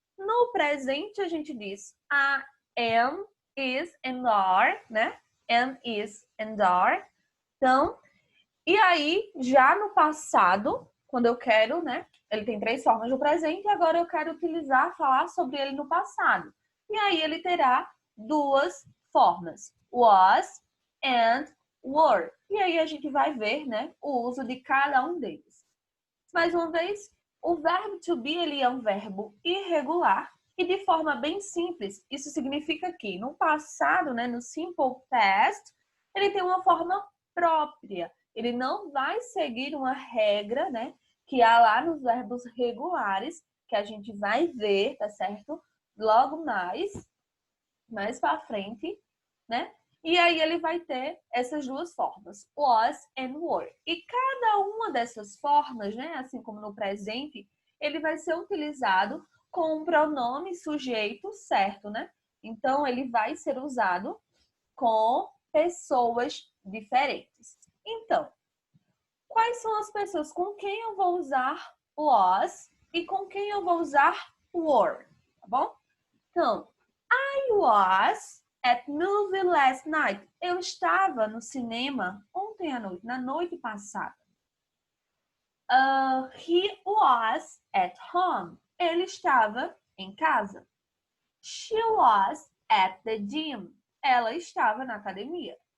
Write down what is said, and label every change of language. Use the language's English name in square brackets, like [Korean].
[Portuguese] No presente a gente diz [English] am, is and are, [Portuguese] né? [English] Am, is and are. [Portuguese] Então, e aí, já no passado, quando eu quero, né? Ele tem três formas no presente e agora eu quero falar sobre ele no passado. E aí ele terá duas formas, [English] was and were. [Portuguese] E aí a gente vai ver, né, o uso de cada um deles. Mais uma vez, o verbo to be ele é um verbo irregular e de forma bem simples. Isso significa que no passado, né, no simple past, ele tem uma forma própria. Ele não vai seguir uma regra, né, que há lá nos verbos regulares, que a gente vai ver, tá certo? Logo mais para frente, né? E aí ele vai ter essas duas formas, [English] was and were. [Portuguese] E cada uma dessas formas, né, assim como no presente, ele vai ser utilizado com um pronome sujeito certo, né? Então ele vai ser usado com pessoas diferentes. Então, quais são as pessoas com quem eu vou usar was e com quem eu vou usar were, tá bom? [English] Então, I was at movie last night. [Portuguese] Eu estava no cinema ontem à noite, na noite passada. [English] He was at home. [Portuguese] Ele estava em casa. [English] She was at the gym. [Portuguese] Ela estava na academia.